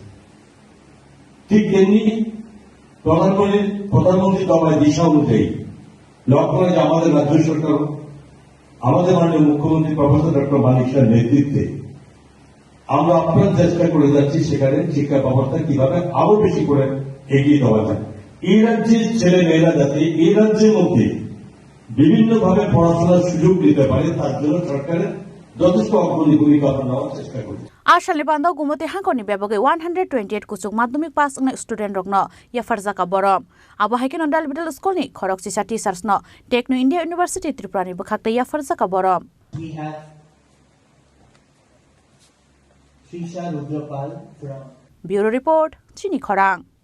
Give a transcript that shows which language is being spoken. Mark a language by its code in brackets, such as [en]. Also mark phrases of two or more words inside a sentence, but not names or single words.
[bn] ঠিক তেমনি প্রধানমন্ত্রী দেওয়া দিশা অনুযায়ী লক্ষ্য করে যে আমাদের রাজ্য সরকার আমাদের মাননীয় মুখ্যমন্ত্রী প্রফেসর ডক্টর মানিক শাহের নেতৃত্বে আমরা আপ্রাণ চেষ্টা করে যাচ্ছি সেখানে শিক্ষা ব্যবস্থা কিভাবে আরো বেশি করে এগিয়ে দেওয়া যায়। এই রাজ্যের ছেলে মেয়েরা যাতে এই রাজ্যের মধ্যে বিভিন্নভাবে পড়াশোনার সুযোগ দিতে পারে তার জন্য সরকারের যথেষ্ট অগ্রণী ভূমিকা নেওয়ার চেষ্টা করছে। [trp] Asal Bandau Gumoti Hankoni Bebage 128 kusuk madhyamik pass student rokno ya farzaka borom. Abo Haikin Ondal Middle School ni khorok sisa teachers no [en] Techno India University Tripura [trp] ni bakhakte ya farzaka borom. [en] We have Trisha Rudrapal from Bureau Report [trp] Chini Khorang.